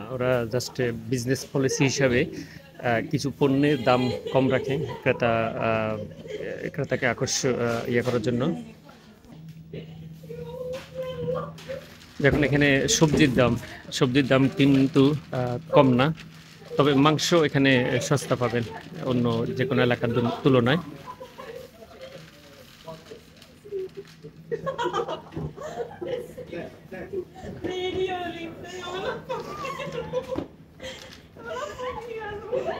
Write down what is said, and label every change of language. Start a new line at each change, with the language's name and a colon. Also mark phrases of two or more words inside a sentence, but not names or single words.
Bangla: ওরা জাস্ট
English: business policy
Bangla: হিসাবে কিছু পণ্যের দাম কম রাখে ক্রেতাকে ইয়ে করার জন্য। দেখুন এখানে সবজির দাম কিন্তু কম না, তবে মাংস এখানে সস্তা পাবেন অন্য যে কোনো এলাকার তুলনায়।
Swedish: Nej, det gör det inte. Jag vill ha paket. Jag vill ha paket.